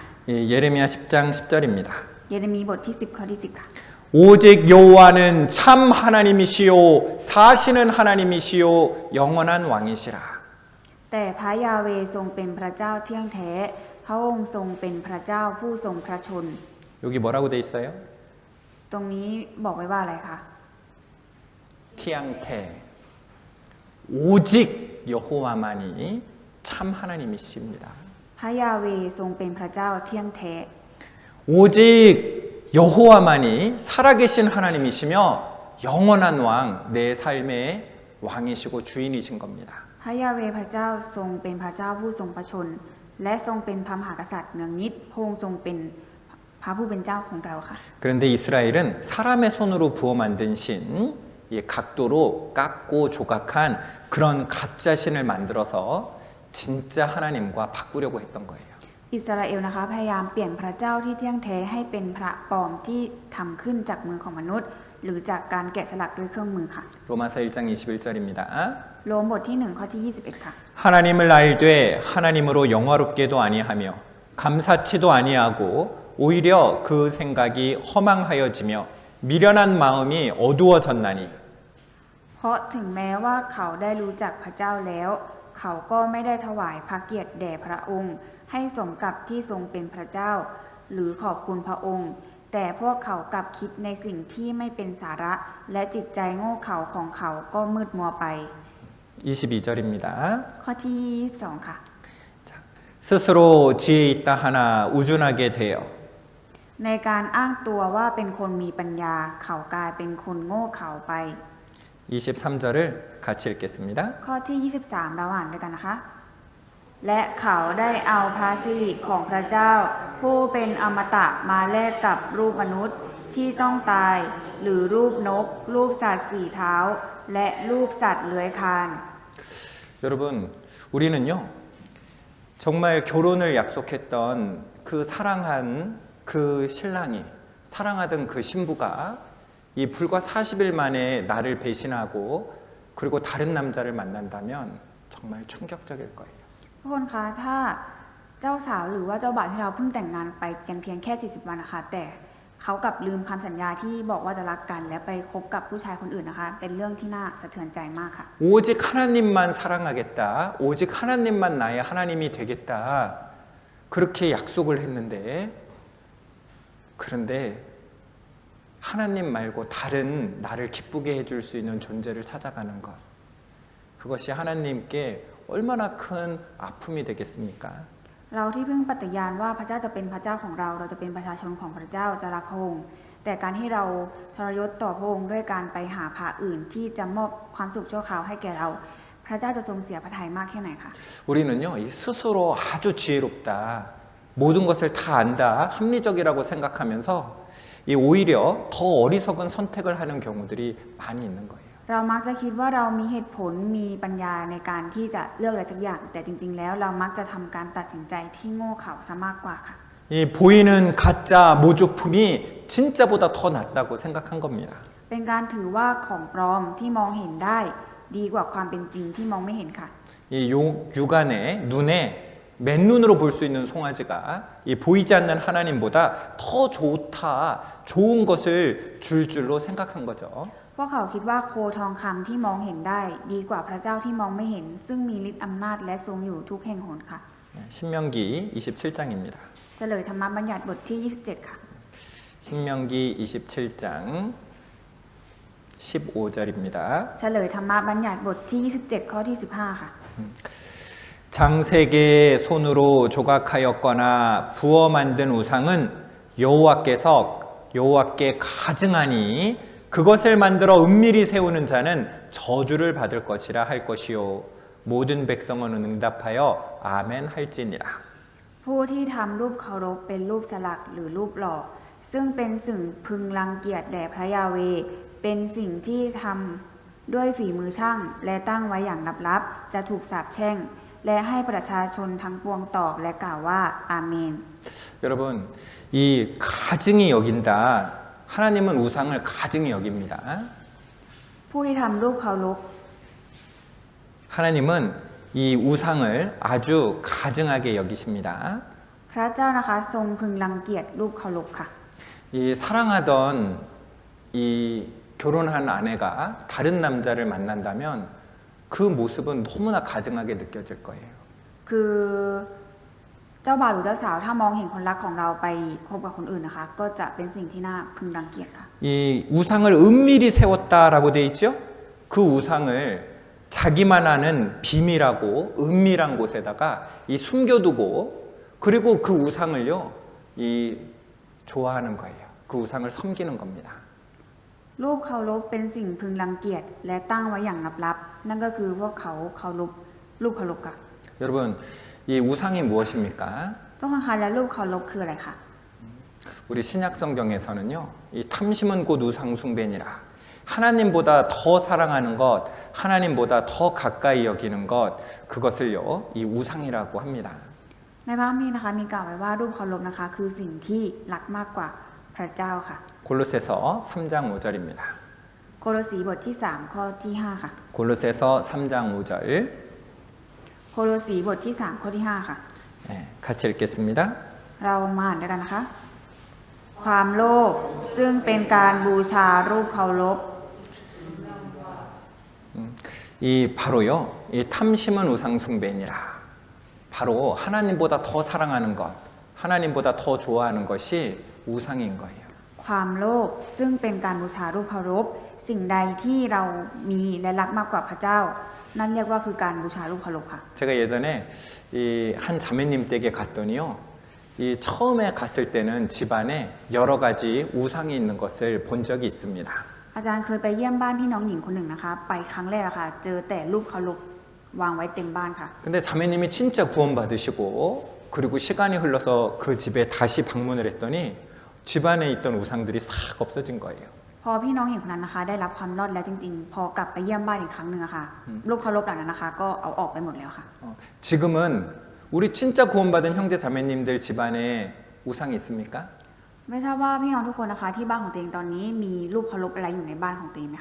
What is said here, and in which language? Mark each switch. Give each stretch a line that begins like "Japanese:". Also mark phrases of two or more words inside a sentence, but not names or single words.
Korean: 예레미야 10장 10절입니다.
Thai: เยเรมีบทที่10ข้อที่10ค่ะ
Korean: 오직 여호와는 참 하나님이시요 사시는 하나님이시요 영원한 왕이시라.
Thai: แต่พระยาเวห์ทรงเป็นพระเจ้าเที่ยงแท้พระองค์ทรงเป็นพระเจ้าผู้ทรงพระชน
Korean: 여기 뭐라고 돼 있어요?
Thai: ตรงนี้บอกไว้ว่าอะไรคะ
Korean: 티앙테 오직 여호와만이 참 하나님이십니다.
Thai: พระยาเวห์ทรงเป็นพระเจ้าเที่ยงแท้
Korean: 오직 여호와만이 살아계신 하나님이시며 영원한 왕, 내 삶의 왕이시고 주인이신 겁니다.
Thai: พระยาเวห์พระเจ้าทรงเป็นพระเจ้าผู้ทรงพระชนและทรงเป็นพระมหากษัตริย์เนืองนิดพระองค์ทรงเป็นพระผู้เป็นเจ้าของเราค่ะ
Korean: 그런데 이스라엘은 사람의 손으로 부어 만든 신, 이 각도로 깎고 조각한 그런 가짜 신을 만들어서 진짜 하나님과 바꾸려고 했던 거예요.
Thai: อิสราเอลนะคะพยายามเปลี่ยนพระเจ้าที่เที่ยงแท้ให้เป็นพระปลอมที่ทำขึ้นจากมือของมนุษย์หรือจากการแกะสลักด้วยเครื่องมือค่ะ
Korean: 로마서 1장 21절입니다.
Thai: โรมบทที่ 1 ข้อที่ 21 ค่ะ
Korean: 하나님을 알되 하나님으로 영화롭게도 아니하며 감사치도 아니하고 오히려 그 생각이 허망하여지며 미련한 마음이 어두워졌나니
Thai: เพราะถึงแม้ว่าเขาได้รู้จักพระเจ้าแล้ว เขาก็ไม่ได้ถวายพระเกียรติแด่พระองค์ ให้สมกับที่ทรงเป็นพระเจ้า หรือขอบคุณพระองค์ แต่พวกเขากลับคิดในสิ่งที่ไม่เป็นสาระ และจิตใจโง่เขลาของเขาก็มืดมัวไป
Korean: 22절입니다.
Thai: ข้อที่ 22 ค่ะ
Korean: 스스로 지혜 있다 하나 우준하게 되어
Thai: ในการอ้างตัวว่าเป็นคนมีปัญญา เขากลายเป็นคนโง่เขลาไป
Korean: 23절을 같이 읽겠습니다.
Thai: ข้อที่ 23 เราอ่านด้วยกันนะคะ และเขาได้เอาพระสิริของพระเจ้า ผู้เป็นอมตะมาแลกกับรูปมนุษย์ที่ต้องตาย หรือรูปนก รูปสัตว์สี่เท้า และรูปสัตว์เลื้อยคลาน
Korean: 여러분, 우리는요, 정말 결혼을 약속했던 그 사랑한 그 신랑이, 사랑하던 그 신부가 이 불과 40일 만에 나를 배신하고 그리고 다른 남자를 만난다면 정말 충격적일 거예요.
Thai: ทุกคนคะถ้าเจ้าสาวหรือว่าเจ้าบ่าวที่เราเพิ่งแต่งงานไปกันเพียงแค่ 40 วันนะคะ แต่เขากลับลืมคำสัญญาที่บอกว่าจะรักกันและไปคบกับผู้ชายคนอื่นนะคะ เป็นเรื่องที่น่าสะเทือนใจมากค่ะ
Korean: 오직 하나님만 사랑하겠다. 오직 하나님만 나의 하나님이 되겠다. 그렇게 약속을 했는데 그런데 하나님 말고 다른 나를 기쁘게 해줄 수 있는 존재를 찾아가는 것. 그것이 하나님께 얼마나 큰 아픔이 되겠습니까?
Thai: เราที่เพิ่งปฏิญาณว่าพระเจ้าจะเป็นพระเจ้าของเราจะเป็นประชาชนของพระเจ้าจะรักพระองค์แต่การที่เราทรยศต่อพระองค์ด้วยการไปหาพระอื่นที่จะมอบความสุขชั่วคราวให้แก่เรา พระเจ้าจะทรงเสียพระทัยมากแค่ไหนคะ
Korean: 우리는요, 이 스스로 아주 지혜롭다. 모든 것을 다 안다. 합리적이라고 생각하면서 이 오히려 더 어리석은 선택을 하는 경우들이 많이 있는 거예요.
Thai: เรามักจะคิดว่าเรามีเหตุผลมีปัญญาในการที่จะเลือกอะไรสักอย่าง แต่จริงๆแล้วเรามักจะทำการตัดสินใจที่โง่เขลาซะมากกว่าค่ะ
Korean: 이 보이는 가짜 모조품이 진짜보다 더 낫다고 생각한 겁니다.
Thai: เป็นการถือว่าของปลอมที่มองเห็นได้ดีกว่าความเป็นจริงที่มองไม่เห็นค่ะ
Korean: 이 육안에 눈에 맨눈으로 볼 수 있는 송아지가 이 보이지 않는 하나님보다 더 좋다, 좋은 것을 줄 줄로 생각한 거죠.
Thai: พวกเขาคิดว่าโคทองคำที่มองเห็นได้ดีกว่าพระเจ้าที่มองไม่เห็น ซึ่งมีฤทธิ์อำนาจและทรงอยู่ทุกแห่งหนค่ะ
Korean: 신명기 27장입니다.
Thai: เฉลยธรรมบัญญัติบทที่ 27 ค่ะ
Korean: 신명기 27장 15절입니다.
Thai: เฉลยธรรมบัญญัติบทที่ 27 ข้อที่ 15 ค่ะ
Korean: 장세계의 손으로 조각하였거나 부어 만든 우상은 여호와께 가증하니 그것을 만들어 은밀히 세우는 자는 저주를 받을 것이라 할 것이요 모든 백성은 응답하여 아멘 할지니라.
Thai: ผู้ที่ทำรูปเคารพเป็นรูปสลักหรือรูปหล่อซึ่งเป็นสิ่งพึงรังเกียจแด่พระยาเวห์เป็นสิ่งที่ทำด้วยฝีมือช่างและตั้งไว้อย่างลับๆจะถูกสาปแช่งและให้ประชาชนทั้งปวงตอบและกล่าวว่าอาเมน
Korean: 여러분, 이 가증이 여긴다. 하나님은 우상을 가증히 여깁니다.
Thai: ผู้ที่ทำรูปเคารพ
Korean: 하나님은 이 우상을 아주 가증하게 여기십니다.
Thai: พระเจ้านะคะทรงพึงรังเกียจรูปเคารพค่ะ
Korean: 이 사랑하던 이 결혼한 아내가 다른 남자를 만난다면 그 모습은 너무나 가증하게 느껴질 거예요.
Thai: คือเจ้าบ่าวหรือเจ้าสาวถ้ามองเห็นคนรักของเราไปคบกับคนอื่นนะคะ ก็จะเป็นสิ่งที่น่าพึงรังเกียจค่ะ
Korean: 이 우상을 은밀히 세웠다라고 돼 있죠? 그 우상을 자기만 아는 비밀하고 은밀한 곳에다가 이 숨겨두고 그리고 그 우상을요, 이 좋아하는 거예요. 그 우상을 섬기는 겁니다.
Thai: รูปเคารพเป็นสิ่งพึงรังเกียจและตั้งไว้อย่างลับๆนั่นก็คือพวกเขาเคารพรูปเคารพค่ะ
Korean: 여러분, 이 우상이 무엇입니까?
Thai: ต้องคันและรูปเคารพคืออะไรคะ
Korean: 우리 신약 성경에서는요, 이 탐심은 곧 우상 숭배니라. 하나님보다 더 사랑하는 것, 하나님보다 더 가까이 여기는 것, 그것을요, 이 우상이라고 합니다.
Thai: ในพระคัมภีร์นะคะมีกล่าวไว้ว่ารูปเคารพนะคะคือสิ่งที่รักมากกว่าพระเจ้าค่ะ
Korean: 골로새서 3장 5절입니다.
Thai: โคโลสีบทที่ 3 ข้อที่ 5 ค่ะ
Korean: 골로새서 3장 5절
Thai: โคโลสีบทที่ 3 ข้อที่ 5 ค่ะ
Korean: 네, 같이 읽겠습니다.
Thai: เรามาอ่านด้วยกันนะคะ ความโลภซึ่งเป็นการบูชารูปเคารพ
Korean: 이 바로요, 이 탐심은 우상 숭배니라. 바로 하나님보다 더 사랑하는 것, 하나님보다 더 좋아하는 것이 우상인 거예요.
Thai: ความโลภซึ่งเป็นการบูชารูปเคารพ สิ่งใดที่เรามีและรักมากกว่าพระเจ้า นั่นเรียกว่าคือการบูชารูปเคารพค่ะ
Korean: 제가 예전에 이 한 자매님 댁에 갔더니요, 이 처음에 갔을 때는 집안에 여러 가지 우상이 있는 것을 본 적이 있습니다.
Thai: อาจารย์เคยไปเยี่ยมบ้านพี่น้องหญิงคนหนึ่งนะคะ ไปครั้งแรกอะค่ะ เจอแต่รูปเคารพวางไว้เต็มบ้านค่ะ
Korean: 근데 자매님이 진짜 구원받으시고 그리고 시간이 흘러서 그 집에 다시 방문을 했더니 집안에 있던 우상들이 싹 없어진 거예요.
Thai: พอพี่น้องหญิงคนนั้นนะคะ ได้รับความรอดแล้วจริงๆ พอกลับไปเยี่ยมบ้านอีกครั้งหนึ่งอะค่ะ รูปเคารพเหล่านั้นนะคะ ก็เอาออกไปหมดแล้วค่ะ
Korean: 지금은 우리 진짜 구원받은 형제 자매님들 집안에 우상이 있습니까?
Thai: ไม่ทราบว่าพี่น้องทุกคนนะคะที่บ้านของตัวเองตอนนี้มีรูปเคารพอะไรอยู่ในบ้านของตัวเองไหมคะ